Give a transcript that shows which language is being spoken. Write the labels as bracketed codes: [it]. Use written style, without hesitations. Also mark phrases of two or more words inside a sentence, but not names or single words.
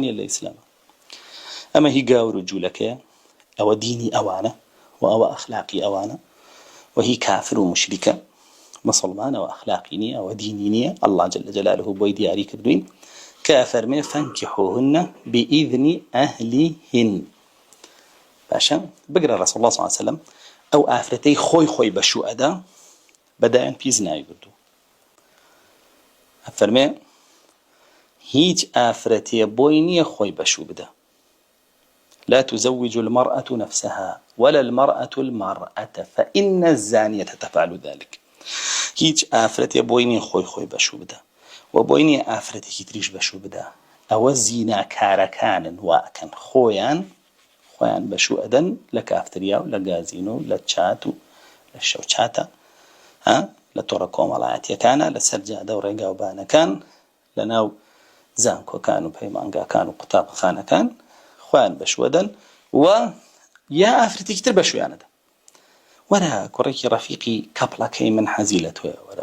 [ckb] نییە لە ئیسلام ئەمە هی گاور و جوولەکەیە ئەوە دینی ئەوانە و ئەوە ئەخلاقی ئەوانە و هی کافر و مشریکە مسلمانە و ئەخلاقی نییە ئەوە دینی نییە الله جل جلاله بۆی دیاری کردوین کە فەرمێ [ar] فەنکیحوهن بإذن أهلهن [ckb] باشە بگرە [ar] ڕەسوڵ الله صلی الله علیه وسلم [ckb] ئەو ئافرەتەی خۆی بەشوو ئەدا بەدایان پیس ناویبردو فەرمێ هیچ ئافرەتێ بۆی نییە خۆی بەشوو بدە [ar] لا تزوج المرأة نفسها ولا المرأة المرأة فإن الزانية تفعل ذلك [ckb] هیچ ئافرەتێ بۆی نییە خۆی بەشوو بدە و بۆی نییە ئافرەتێکی تریش بەشوو بدە ئەوە زیناکارەکانن واکەن خۆیان بەشوو ئەدەن لە کافتریا و لە گازینۆ و لە چات و لە شەوچاتە لە تۆڕە کۆمەڵایەتیەکانە لە سەرجادە و ڕێگا و بانەکان لە ناو زانکۆکان و پەیمانگاکان و قوتابخانەکان خۆیان بەشوەدەن و یا ئافرەتێکی تر بەشویانەدا وەرە کوڕێکی ڕەفیقی کەپڵەکەی من حەزی لە تۆیە وەرە